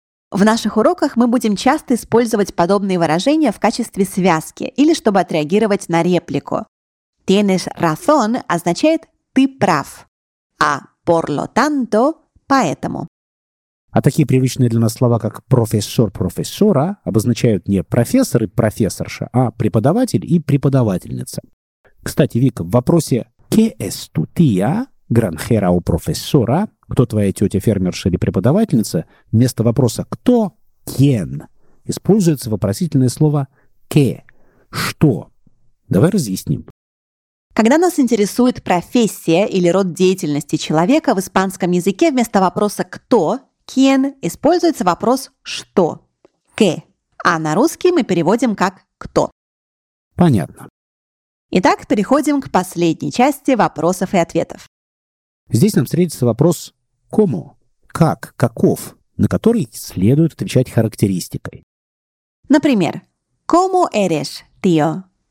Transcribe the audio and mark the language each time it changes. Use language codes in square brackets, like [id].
[ru] В наших уроках мы будем часто использовать подобные выражения в качестве связки или чтобы отреагировать на реплику. [es] «Tienes razón» [ru] означает «ты прав», а [es] «por lo tanto» [ru] – «поэтому». А такие привычные для нас слова, как «профессор» – «профессора» обозначают не «профессор» и «профессорша», а «преподаватель» и «преподавательница». Кстати, Вика, в вопросе [es] «Qué es tu tía, granjera o profesora?» [ru] – «Кто твоя тетя, фермерша или преподавательница?» – вместо вопроса «Кто?» – [es] «Quién?» [ru] – используется вопросительное слово [es] «Qué?» [ru] – «Что?» – давай разъясним. Когда нас интересует профессия или род деятельности человека, в испанском языке вместо вопроса «кто?» [es] «Quién?» [ru] используется вопрос «что?» [es] «Qué?», [ru] а на русский мы переводим как «кто?». Понятно. Итак, переходим к последней части вопросов и ответов. Здесь нам встретится вопрос «кому?», «как?», «каков?», на который следует отвечать характеристикой. Например, [es] «cómo eres, tío?